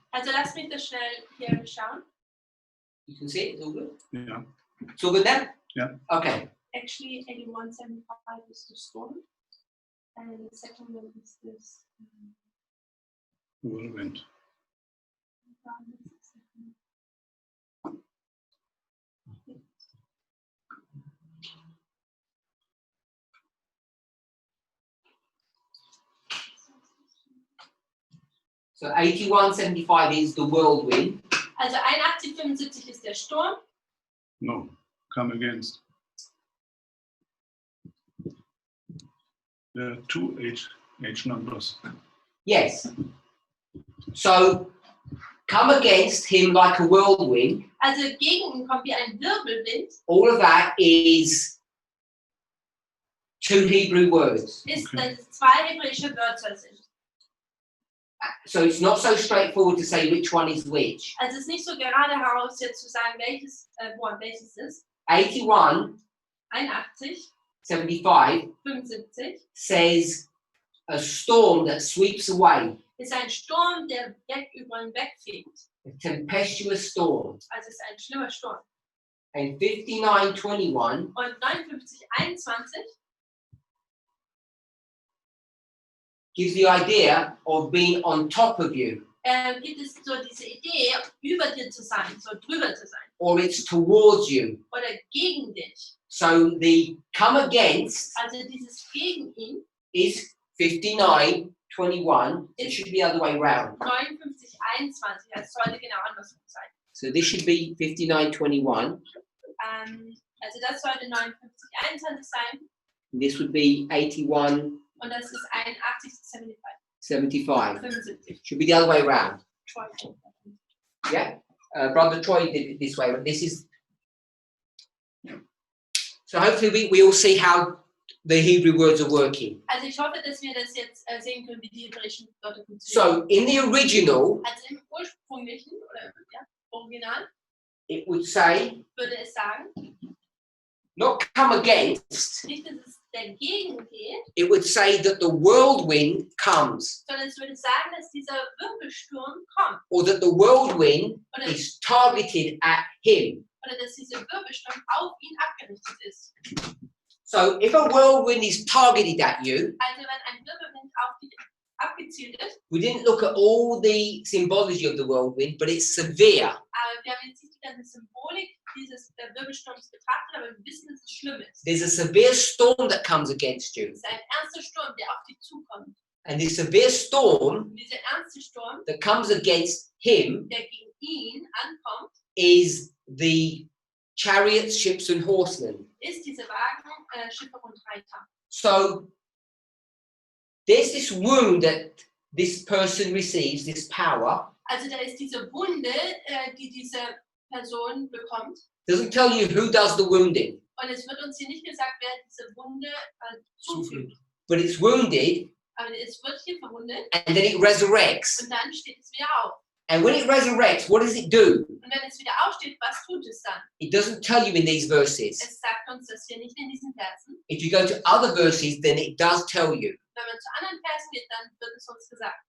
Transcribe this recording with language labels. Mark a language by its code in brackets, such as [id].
[de] Also lass mich das schnell hier schauen. [en] You can see it, it's all good. Yeah. It's all good then? Yeah. Okay. Actually, 8175 is the storm. And the second one is this. Whirlwind. So 8175 is the whirlwind. [de] Also 8175 ist der Sturm. [en] No, come against. There are two H numbers. Yes. So come against him like a whirlwind. [de] Also gegen ihn kommt wie ein Wirbelwind. [en] All of that is two Hebrew words. [de] Ist, [en] Okay. [de] dass es zwei hebräische Wörter sind. [en] So it's not so straightforward to say which one is which. [de] Also es ist nicht so gerade heraus jetzt zu sagen, welches Wort welches ist. [en] 81, [de] 81, [en] 75 [de] 75 [en] says a storm that sweeps away, [de] ist ein Sturm, der über ihn wegfegt. [en] a tempestuous storm. [de] Also es ist ein schlimmer Sturm. [en] And 59:21 [de] Und 59, 21 [en] gives the idea of being on top of you, [de] gibt es so diese Idee, über dir zu sein, so drüber zu sein. [en] or it's towards you. [de] Oder gegen dich. [en] So the come against [de] Also dieses gegen ihn [en] is 59:21. It should be the other way round. [de] 59, 21. Das sollte genau andersrum sein. [en] So this should be 59:21. [de] Also das sollte 59, 21 sein. [en] And this would be 81:75. [de] Und das ist 81, 75. 75. [en] Should be the other way round. Troy. Yeah. Brother Troy did it this way, but this is. So hopefully we all see how the Hebrew words are working. [de] Also ich hoffe, dass wir das jetzt sehen können, wie die hebräischen Wörter funktionieren. [en] So in the original, [de] Also im ursprünglichen oder ja, Original [en] it would say [de] würde es sagen, [en] not come against. [de] nicht, dass es dagegen geht, [en] It would say that the whirlwind comes, [de] sondern es würde sagen, dass dieser Wirbelsturm kommt [en] or that the whirlwind [de] oder, [en] is targeted at him. [de] oder dass dieser Wirbelsturm auf ihn abgerichtet ist. [en] So if a whirlwind is targeted at you, [de] Also wenn ein Wirbelwind auf dich abgezielt ist, [en] we didn't look at all the symbology of the whirlwind, but it's severe. [de] aber wir haben jetzt nicht die ganze Symbolik dieses Wirbelsturms betrachtet, aber wir wissen, dass es schlimm ist. [en] There's a severe storm that comes against you. [de] Es ist ein ernster Sturm, der auf dich zukommt. [en] And this severe storm [de] Und dieser ernste Sturm, [en] that comes against him [de] der gegen ihn ankommt, [en] is the chariots, ships, and horsemen. [de] ist diese Wagen, Schiffe und Reiter. [en] So there's this wound that this person receives, this power. [de] Also da ist diese Wunde, die diese Person bekommt. [en] Doesn't tell you who does the wounding, [de] Und es wird uns hier nicht gesagt, wer diese Wunde zufügt. [en] but it's wounded [de] Aber es wird hier verwundet [en] and then it resurrects. [de] und dann steht es wieder auf. [en] And when it resurrects, what does it do? [de] Und wenn es wieder aufsteht, was tut es dann? [en] It doesn't tell you in these verses. [de] Es sagt uns das hier nicht in diesen Versen. [en] If you go to other verses, then it does tell you, [de] Wenn man zu anderen Versen geht, dann wird es uns gesagt.